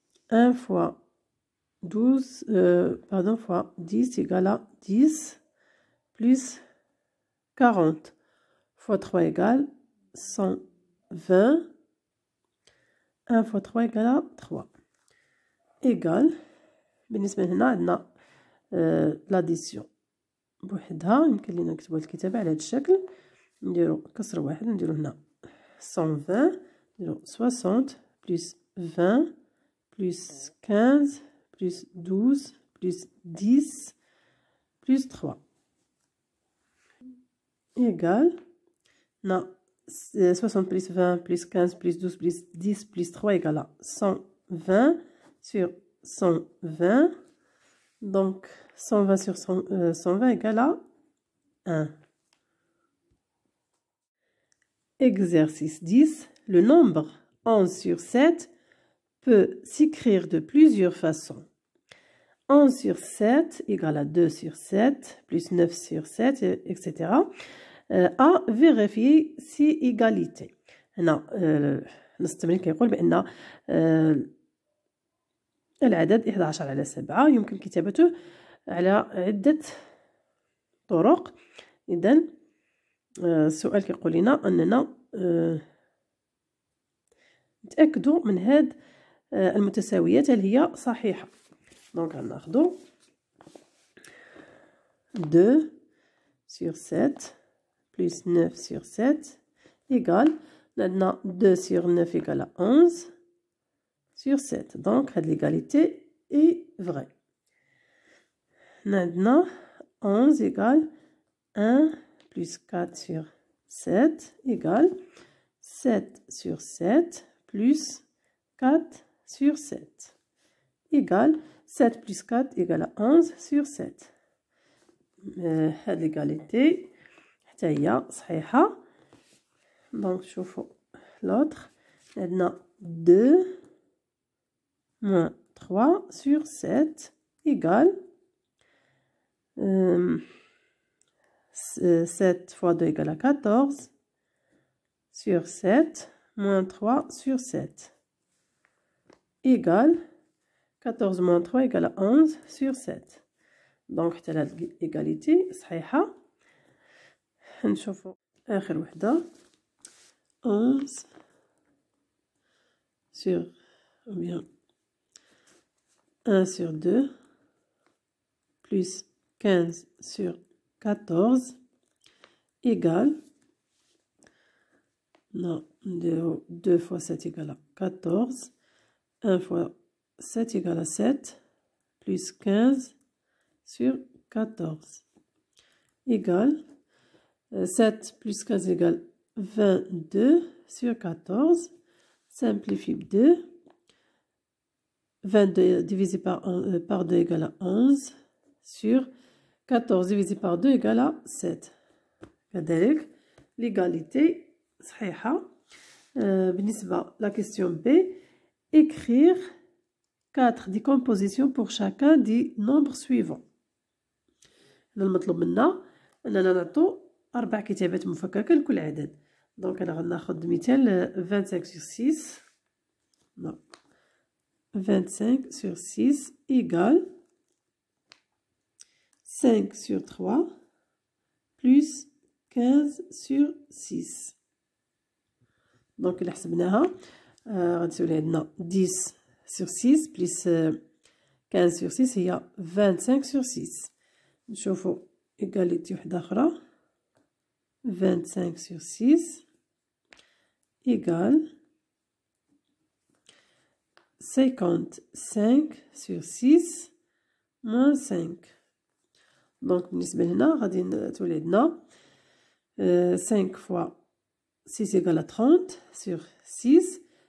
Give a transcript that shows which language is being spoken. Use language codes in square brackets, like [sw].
[fr] 1 fois 12, fois 10 égale à 10 plus 40 fois 3 égale 120. 1 fois 3 égale à 3 égale [ar] بالنسبة هنا عندنا [fr] l'addition [ar] بوحدها. يمكن لينا نكتبو الكتابة على هذا الشكل. نديرو كسر واحد نديرو هنا [fr] 120 [ar] نديرو [fr] 60 plus 20 plus 15 plus 12 plus 10 plus 3 égale non 60 plus 20 plus 15 plus 12 plus 10 plus 3 égale à 120 sur 120. Donc 120 sur 120 égale à 1. Exercice 10. Le nombre 11 sur 7 peut s'écrire de plusieurs façons. 11 sur 7 égale à 2 sur 7, plus 9 sur 7, etc. À vérifier si égalité. Non, [ar] نص التمرين كيقول بأن العدد 11 على 7 يمكن كتابته على عدة طرق. إذن السؤال كيقول لنا أننا نتأكدوا من هاد المتساويات هل هي صحيحة. دونك غناخدو [fr] 2 sur 7 plus 9 sur 7 égale [ar] عندنا [fr] 2 sur 9 égale à 11 sur 7. Donc [ar] هاد [fr] l'égalité est vraie. [ar] عندنا [fr] 11 égale 1 plus 4 sur 7 égale 7 sur 7 plus 4 sur 7 égale 7 plus 4 égale à 11 sur 7. [ar] هاد [fr] l'égalité [ar] حتى هي صحيحة. دونك شوفوا [fr] l'autre [ar] عندنا [fr] 2 moins 3 sur 7 égale 7 fois 2 égale à 14 sur 7 moins 3 sur 7 égale 14 moins 3 égale à 11 sur 7. [ar] دونك حتى لهاد الإيغاليتي صحيحة. نشوفو آخر وحدة [fr] 11 sur ou bien 1 sur 2 plus 15 sur 14 égale non 2 fois 7 égale à 14 1 fois 7 égale à 7 plus 15 sur 14 égale 7 plus 15 égale 22 sur 14. Simplifie 2. 22 divisé par 2 égale à 11 sur 14 divisé par 2 égale à 7. [ar] كذلك [fr] l'égalité [ar] صحيحة. [fr] بالنسبة la question B, écrire 4 décompositions pour chacun des nombres suivants. [ar] المطلوب منا أننا نعطو 4 كتابات مفككة لكل عدد. دونك أنا غناخد مثال [fr] 25 sur 6 non 25 sur 6 égale 5 sur 3 plus 15 sur 6. [ar] دونك إلا حسبناها غتسولي عندنا 10 [fr] sur 6 plus 15 sur 6 [ar] هي 25 sur 6. نشوفو إيغاليتي وحدة أخرى 25 [fr] sur 6 égale [ar] 55 [fr] sur 6 moins [ar] 5. دونك بالنسبة لهنا غادي تولي عندنا 5 [fr] fois 6 égale à 30 sur 6.